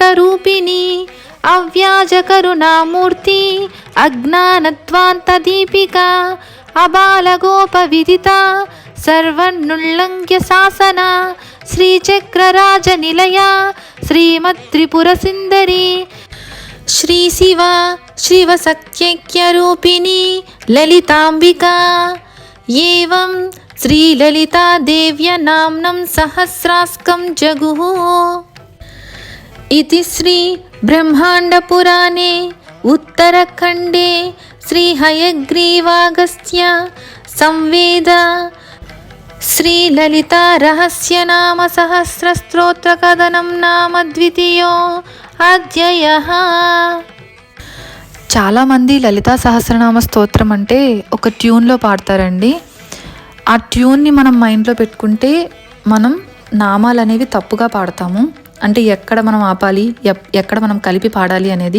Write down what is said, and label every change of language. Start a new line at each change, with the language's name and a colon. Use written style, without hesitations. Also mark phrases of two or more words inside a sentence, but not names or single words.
Sanskrit: రూపిణి అవ్యాజకరుణామూర్తి అజ్ఞానత్వాంత దీపిక అబాలగోప విదిత సర్వన్నుల్లంఘ్య శాసన శ్రీచక్రరాజ నిలయ శ్రీమత్త్రిపుర సుందరి శ్రీ శివ శివసఖ్యైక్యరూపిణి లలితాంబికా ఏవం శ్రీలలితాదేవ్య నామ్నం సహస్రాస్కం జగుః इति श्री ब्रह्मांडपुराणे उत्तरखंडे श्री हयग्रीवागस्त्य संवेद श्री ललिता रहस्य नाम सहस्र स्तोत्र कथनं नाम द्वितीयो अध्यायः.
Telugu: చాలామంది లలితా సహస్రనామ స్తోత్రం అంటే ఒక ట్యూన్లో పాడతారండి. ఆ ట్యూన్ని మనం మైండ్లో పెట్టుకుంటే మనం నామాలు అనేవి తప్పుగా పాడతాము. అంటే ఎక్కడ మనం ఆపాలి, ఎక్కడ మనం కలిపి పాడాలి అనేది.